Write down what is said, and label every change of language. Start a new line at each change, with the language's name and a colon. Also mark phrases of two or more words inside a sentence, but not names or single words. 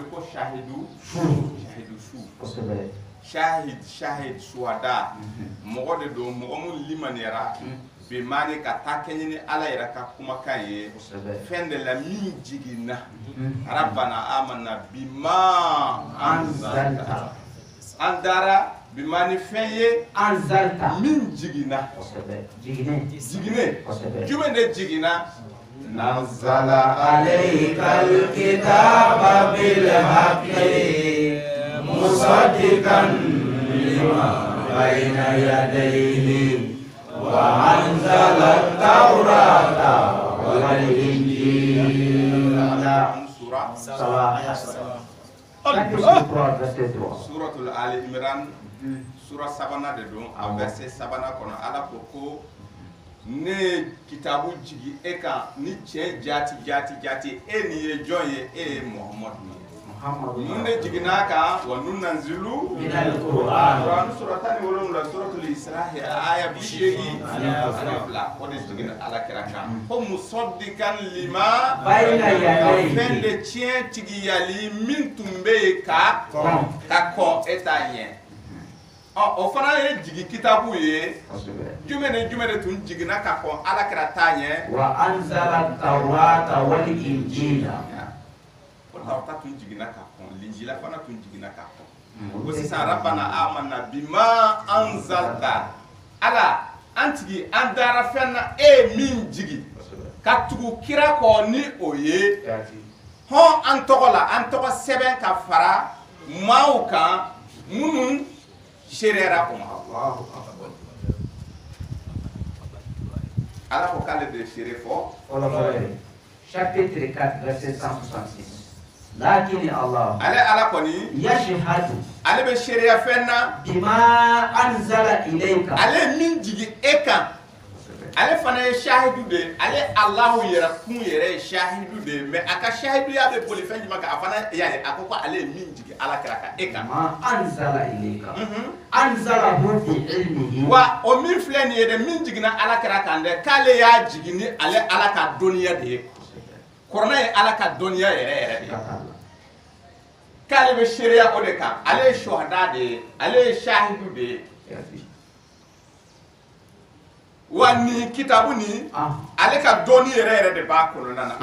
Bambara: ko shahidu su shahid suhada mɔgɔ de don mɔgɔ mun limaniyara bi maani ka taa kɛ ɲini Ala yɛrɛ ka kumakan ye fɛn de la min jiginna
Arabic: ربنا آمنا بما أنزلت
Bambara: an dara bimani fɛn ye anzalta min jiginna jigine jumɛn de jiginna
Arabic: نزل عليك الكتاب بالحق مصدقا لما بين يديه وأنزل التوراة والإنجيل.
Bambara: Suratul Ali Imran, surah sabana de don, a verset sabana kono ala ko ne kitabu jigi eka ni cɛ jati e ni ye jɔn ye e ye Muhammadu mun de jiginna kan
Arabic: وننزل من القرآن
Bambara: surah 17 suratul Isra aya 82 o de jiginna ala kira kan ko
Arabic: مصدقا لما بين يديه
Bambara: fɛn de tiɲɛ tigiyali min tun bɛ ka kɔn eta ɲɛ o fana ye jigi kitabu ye jumɛn ni jumɛn de tun jiginna ka kɔn ala kira ta ɲɛ
Arabic: وأنزل التوراة والإنجيل
Bambara: o tawrata tun jiginna ka kɔn linjila fana tun jiginna ka kɔn ko sisan
Arabic: ربنا آمنا بما أنزلت
Bambara: ala an tigi an dara fɛn na e min jigi ka tugu kira kɔ ni o ye hɔn an tɔgɔ la an tɔgɔ sɛbɛn ka fara maaw kan minnu seereyara o ma ala ko k'ale de seere fɔ
French: chapitre 4 verset 166
Arabic: لكن الله
Bambara: ale ala kɔni
Arabic: yashhadu
Bambara: ale bɛ seereya fɛn na
Arabic: بما أنزل إليك
Bambara: ale min jigi e kan ale fana ye shahidu de ale Allahu yɛrɛ kun yɛrɛ ye shahidu de mais a ka shahiduya bɛ boli fɛn jumɛn kan a fana y'a a ko ko ale ye min jigi ala kira kan e kan
Arabic: ما أنزل إليك أنزله بعلمه
Bambara: wa o min filɛ nin ye dɛ min jiginna ala kira kan dɛ k'ale y'a jigi ni ale ala ka dɔnniya de ye kɔrɔna ye ala ka dɔnniya yɛrɛ yɛrɛ de ye k'ale bɛ seereya o de kan ale ye shuhada de ye ale ye shahidu de ye wa ni kitabu ni ale ka dɔnni yɛrɛ yɛrɛ de b'a kɔnɔna na